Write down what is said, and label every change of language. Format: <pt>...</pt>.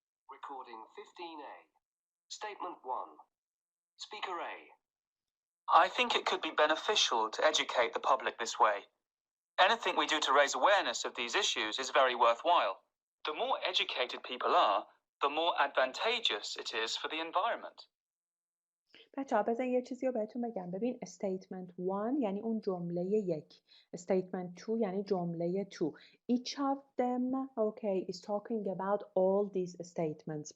<en>Recording 15A. Statement 1. Speaker A. I think it could be beneficial to educate the public this way. Anything we do to raise awareness of these issues is very worthwhile. The more educated people are, the more advantageous it is for the environment.</en> <fa>بچه‌ها بزن یه چیزی رو بهتون بگم. ببین statement 1 یعنی اون جمله 1. statement 2 یعنی جمله 2.</fa> <en>Each of them okay is talking about all these statements.</en>